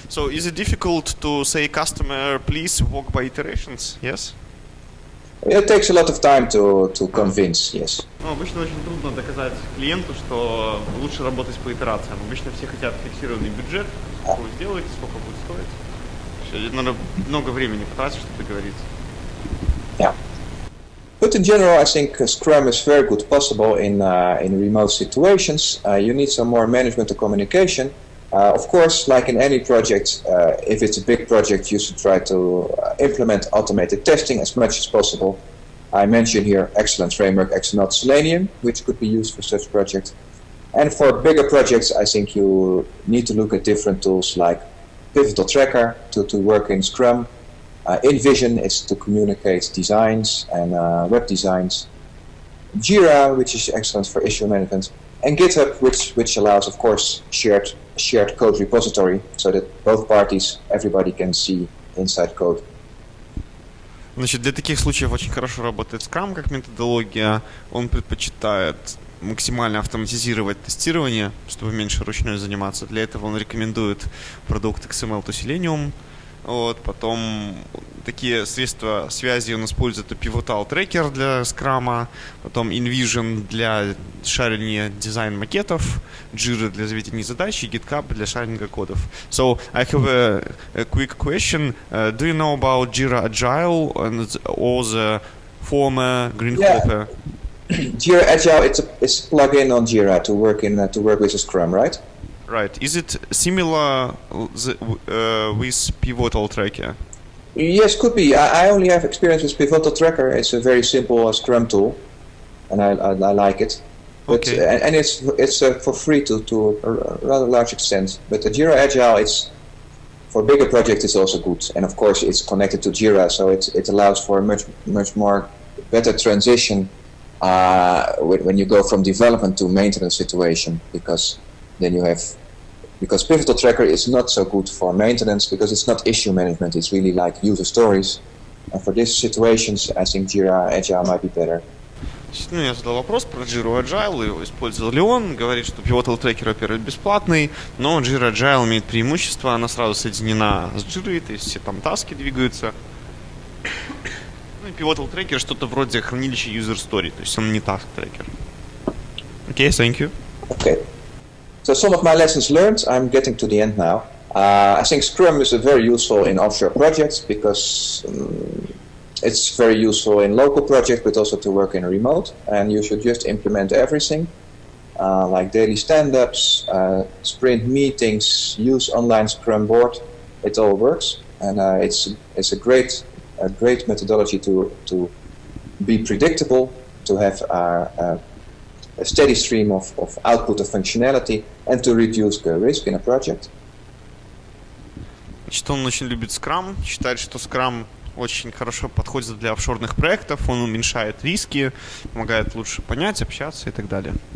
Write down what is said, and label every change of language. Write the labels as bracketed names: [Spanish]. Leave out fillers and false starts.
[English] So is it difficult to say customer, please walk by iterations? Yes? It takes a lot of time to convince. Yes. [Russian] Ну, обычно очень трудно доказать клиенту, что лучше работать по итерациям. Обычно все хотят фиксированный бюджет, сколько вы сделаете, сколько будет стоить. Надо много времени потратить, чтобы договориться. [English] Yeah. But in general, I think Scrum is very good possible in remote situations. You need some more management and communication. Of course, like in any project, if it's a big project, you should try to implement automated testing as much as possible. I mentioned here excellent framework XML Selenium, which could be used for such projects. And for bigger projects, I think you need to look at different tools like Pivotal Tracker to work in Scrum. InVision is to communicate designs and web designs. Jira, which is excellent for issue management. And GitHub, which allows, of course, shared code repository, so that both parties, everybody can see inside code. [Russian] Значит, для таких случаев очень хорошо работает Scrum как методология. Он предпочитает максимально автоматизировать тестирование, чтобы меньше ручной заниматься. Для этого он рекомендует продукт XML to Selenium. Вот, потом такие средства связи он использует Pivotal Tracker для скрама, потом InVision для шарения дизайн-макетов, Jira для заведения задач и GitHub для шаринга кодов. [English] So, I have a quick question. Do you know about Jira Agile or the former Green Hopper? Jira Agile, it's a plugin on Jira to work with a Scrum, right? Right. Is it similar with Pivotal Tracker? Yes, could be. I only have experience with Pivotal Tracker. It's a very simple Scrum tool, and I like it. But, okay. And it's for free to a rather large extent. But the Jira Agile, it's for bigger projects, it's also good. And of course, it's connected to Jira, so it allows for a much more better transition when you go from development to maintenance situation, because Pivotal Tracker is not so good for maintenance because it's not issue management, it's really like user stories. And for these situations, I think Jira Agile might be better. [Russian] Ну, я задал вопрос про Jira Agile, его использовал ли он, говорит, что Pivotal Tracker, во-первых, бесплатный, но Jira Agile имеет преимущество, она сразу соединена с Jira, то есть все там таски двигаются. Ну и Pivotal Tracker что-то вроде хранилища user story, то есть он не task tracker. [English] Okay, thank you. Okay. So some of my lessons learned, I'm getting to the end now. I think Scrum is very useful in offshore projects because it's very useful in local projects, but also to work in remote. And you should just implement everything, like daily stand-ups, sprint meetings, use online Scrum board. It all works, and it's a great methodology to be predictable, to have a steady stream of output of functionality, and to reduce the risk in a project. [Russian] Значит, он очень любит Scrum, считает, что Scrum очень хорошо подходит для офшорных проектов, он уменьшает риски, помогает лучше понять, общаться и так далее.